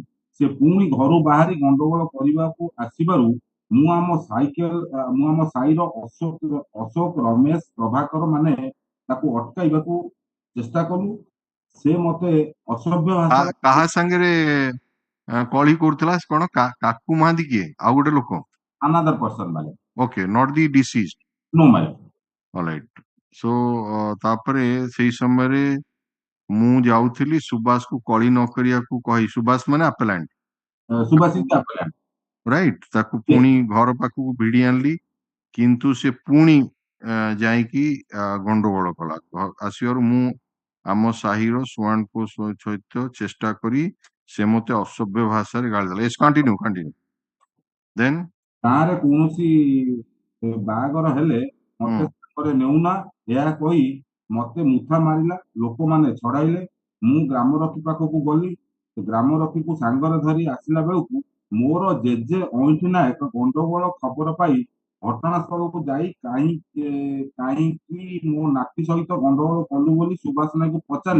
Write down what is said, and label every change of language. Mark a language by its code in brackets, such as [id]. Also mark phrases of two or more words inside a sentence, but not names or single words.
[or] ସେ ପୁଣି ଘରୁ ବାହାରି ଗଣ୍ଡଗୋଳ କରିବାକୁ ଆସିବାରୁ ମୁଁ ଆମ ସାହିର ଅଶୋକ ରମେଶ ପ୍ରଭାକର ମାନେ ତାକୁ ଅଟକାଇବାକୁ ଚେଷ୍ଟା କଲୁ। ସେ ମତେ ଅସଭ୍ୟ ଭାଷା କାହା ସାଙ୍ଗରେ କଳି କରୁଥିଲା କଣ କାକୁ ମହାନ୍ତି କିଏ ଆଉ ଗୋଟେ ଲୋକ [en] another person madam. Okay, not the deceased. No madam. All right. So [or] ତାପରେ ସେଇ ସମୟରେ ମୁଁ ଯାଉଥିଲି ସୁବାସ କୁ କଳି ନ କରିବାକୁ କହି ସୁବାସ ମାନେ appellant. [en] ସୁବାସ is the appellant. Right. [or] ତାକୁ ପୁଣି ଘର ପାଖକୁ ଭିଡ଼ି ଆଣିଲି କିନ୍ତୁ ସେ ପୁଣି ଯାଇକି ଗଣ୍ଡଗୋଳ କଲା ଆସିବାରୁ ମୁଁ ଆମ ସାହିର ସୁଆଣ୍ଡଙ୍କ ସହିତ ଚେଷ୍ଟା କରି ସେ ମତେ ଅସଭ୍ୟ ଭାଷାରେ ଗାଳି ଦେଲା। [en] Yes, continue. Then [or] ଗାଁରେ କୌଣସି ବାହାଘର ହେଲେ ମତେ ସାଙ୍ଗରେ ନେଉନା ଏହା କହି ମତେ ମୁଥା ମାରିଲା। ଲୋକମାନେ ଛଡାଇଲେ। ମୁଁ ଗ୍ରାମରକ୍ଷୀ ପାଖକୁ ଗଲି। ଗ୍ରାମରକ୍ଷୀକୁ ସାଙ୍ଗରେ ଧରି ଆସିଲା ବେଳକୁ ମୋର ଜେଜେ ଅଇଁଠି ନାୟକ ଗଣ୍ଡଗୋଳ ଖବର ପାଇ ଘଟଣାସ୍ଥଳକୁ ଯାଇ କାହିଁକି ମୋ ନାତି ସହିତ ଗଣ୍ଡଗୋଳ କଲୁ ବୋଲି ସୁବାସ ନାୟକକୁ ପଚାରିଲେ